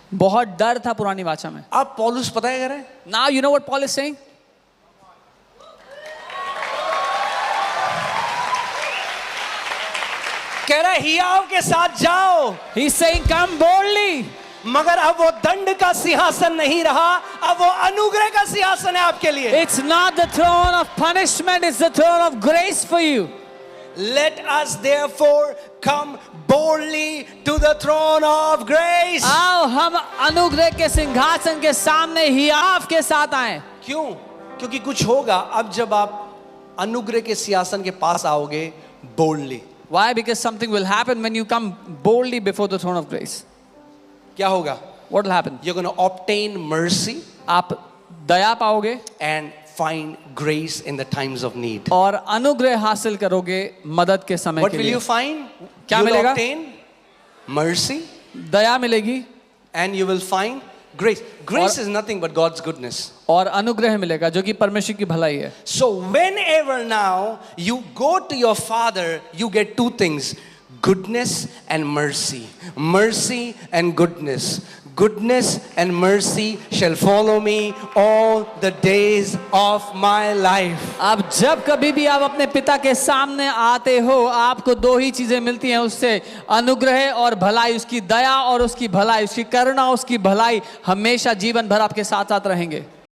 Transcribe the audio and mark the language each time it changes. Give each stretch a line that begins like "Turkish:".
Hindi: बहुत डर था पुरानी वाचा में। अब पौलुस पता है कह रहे हैं,
English: Now you know what Paul is saying?
Hindi: कह रहा है हियाव के साथ जाओ।
English: He's saying, come boldly.
Hindi: मगर अब वो दंड का सिंहासन नहीं रहा, अब वो अनुग्रह का सिंहासन है आपके लिए।
English: It's not the throne of punishment, it's the throne of grace for you. Let us therefore come boldly to the throne of grace.
Hindi: आओ हम अनुग्रह के सिंहासन के सामने हियाव के साथ आए। क्यों? क्योंकि कुछ होगा अब जब आप अनुग्रह के सिंहासन के पास आओगे boldly.
English: Why? Because something will happen when you come boldly before the throne of grace.
Hindi: क्या होगा?
English: What will happen? You're going to obtain mercy
Hindi: आप दया पाओगे
English: and find grace in the times of need.
Hindi: और अनुग्रह हासिल करोगे मदद के समय
English: What
Hindi: लिए।
English: you find?
Hindi: क्या
English: You will
Hindi: मिलेगा?
English: obtain mercy
Hindi: दया मिलेगी
English: and you will find grace. Grace is nothing but God's goodness.
Hindi: और अनुग्रह मिलेगा जो कि परमेश्वर की भलाई है।
English: So whenever now you go to your Father, you get two things: goodness and mercy. Mercy and goodness. Goodness and mercy shall follow me all the days of my life.
Hindi: अब जब कभी भी आप अपने पिता के सामने आते हो आपको दो ही चीजें मिलती हैं उससे, अनुग्रह और भलाई। उसकी दया और उसकी भलाई, उसकी करुणा, उसकी भलाई हमेशा जीवन भर आपके साथ साथ रहेंगे।